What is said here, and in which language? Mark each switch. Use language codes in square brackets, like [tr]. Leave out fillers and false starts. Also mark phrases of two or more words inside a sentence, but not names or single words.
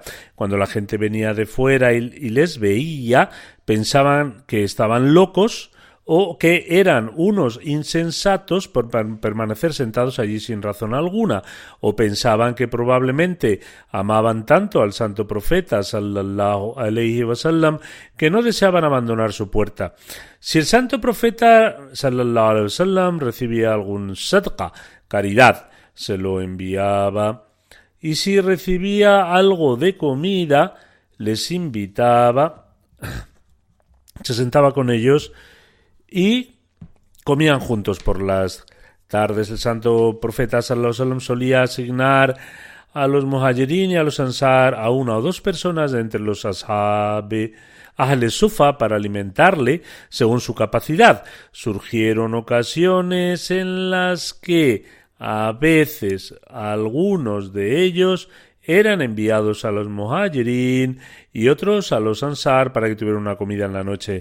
[es] Cuando la gente venía de fuera y les veía, pensaban que estaban locos o que eran unos insensatos por permanecer sentados allí sin razón alguna, o pensaban que probablemente amaban tanto al santo profeta [ar] صلى الله عليه وسلم [es] que no deseaban abandonar su puerta. Si el santo profeta [ar] صلى الله عليه وسلم [es] recibía algún sadqa, caridad, se lo enviaba, y si recibía algo de comida, les invitaba, se sentaba con ellos y comían juntos por las tardes. El santo profeta [ar] صلى الله عليه وسلم [es] solía asignar a los muhajirin y a los ansar a una o dos personas de entre los ashabe Ahle Sufa para alimentarle según su capacidad. Surgieron ocasiones en las que a veces algunos de ellos eran enviados a los muhajirin y otros a los ansar para que tuvieran una comida en la noche.